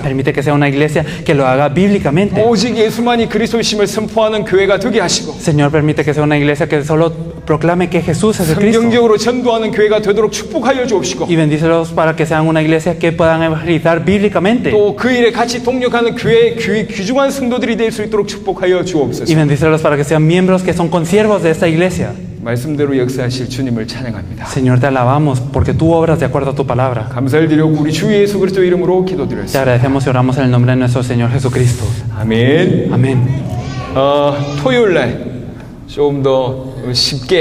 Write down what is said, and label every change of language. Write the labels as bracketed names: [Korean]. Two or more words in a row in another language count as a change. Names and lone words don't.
[Spanish] Permite que sea una iglesia que lo haga bíblicamente. [Korean] 오직 예수만이 그리스도심을 선포하는 교회가 되게 하시고 [Spanish] Señor, permite que sea una iglesia que solo proclame que Jesús es el Cristo. [Korean] 성경적으로 전도하는 교회가 되도록 축복하여 주옵시고 [Spanish] Y bendícelos para que sean una iglesia que puedan evangelizar bíblicamente. [Korean] 또 그 일에 같이 동력하는 교회의 귀중한 성도들이 될 수 있도록 축복하여 [Spanish] Y [Korean] 주옵소서. [Spanish] bendícelos para que sean miembros que son consiervos de esta iglesia. [Korean] 말씀대로 역사하실 주님을 찬양합니다. [Spanish] Señor, te alabamos porque tú obras de acuerdo a tu palabra. [Korean] 감사를 드리고 우리 주 예수 그리스도 이름으로 [Spanish] Te [Korean] 기도드렸습니다. [Spanish] agradecemos y oramos en el nombre de nuestro Señor Jesucristo. [Korean] 아멘. [Spanish] Amén. [Korean] 토요일 날 좀 더 쉽게